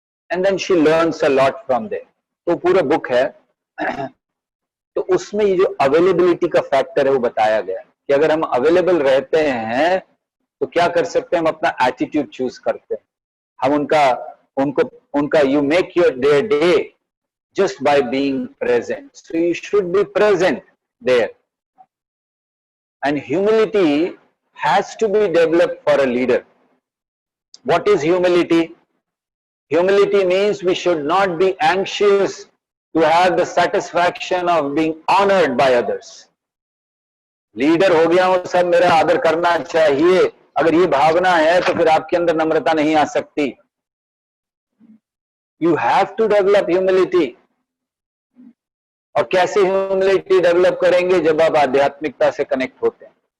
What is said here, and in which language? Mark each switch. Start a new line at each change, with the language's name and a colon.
English: And then she learns a lot from there.
Hindi: तो पूरा book है. तो उसमें ये जो अवेलेबिलिटी का फैक्टर है वो बताया गया है कि अगर हम अवेलेबल रहते हैं तो क्या कर सकते हैं. हम अपना एटीट्यूड चूज करते हैं. हम उनका
English: You make your their day just by being present. So you should be present there. And humility has to be developed for a leader. What is humility? Humility means we should not be anxious to have the satisfaction of being honored by others.
Hindi: Leader हो गया हूं, सब मेरा आदर करना चाहिए. अगर ये भावना है तो फिर आपके अंदर नम्रता नहीं आ सकती.
English: You have to develop humility.
Hindi: और कैसे ह्यूमिलिटी डेवलप करेंगे? जब आप आध्यात्मिकता से कनेक्ट होते हैं.